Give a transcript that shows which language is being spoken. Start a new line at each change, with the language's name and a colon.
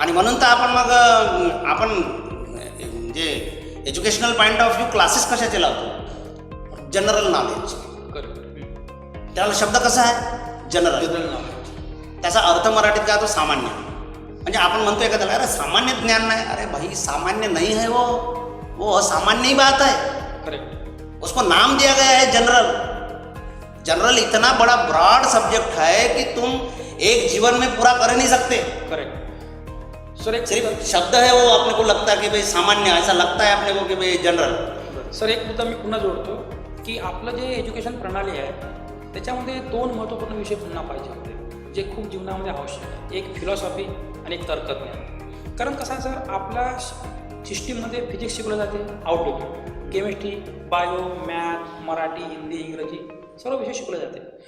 Marathi: आणि म्हणून तर आपण म्हणजे educational point of view classes कशाचे लावतो, जनरल नॉलेज.
English: correct
Marathi: त्याला शब्द कसा आहे, जनरल. General knowledge. त्याचा अर्थ मराठीत काय तो सामान्य. म्हणजे आपण म्हणतो एखाद्याला अरे सामान्य ज्ञान नाही,
Hindi: अरे भाई सामान्य नहीं है वो असामान्य ही बात है.
Marathi: करेक्ट
Hindi: उसको नाम दिया गया है जनरल. जनरल इतना बड़ा ब्रॉड सब्जेक्ट है कि तुम एक जीवन में पूरा कर नहीं सकते.
English: correct sir एक
Hindi: सिर्फ शब्द है वो अपने को लगता है कि भाई सामान्य, ऐसा लगता है अपने को कि भाई जनरल.
Marathi: सर एक मुद्दा मी पुन्हा जोडतो की आपलं जे एज्युकेशन प्रणाली आहे त्याच्यामध्ये दोन महत्त्वपूर्ण विषय पुन्हा पाहिजे होते जे खूप जीवनामध्ये आवश्यक आहे. एक फिलॉसॉफी आणि एक तर्कज्ञान. कारण कसं आहे सर, आपल्या सिस्टीममध्ये फिजिक्स शिकवलं जाते, outlook, chemistry, bio, math, Marathi, Hindi, इंग्रजी सर्व विषय शिकवले जाते.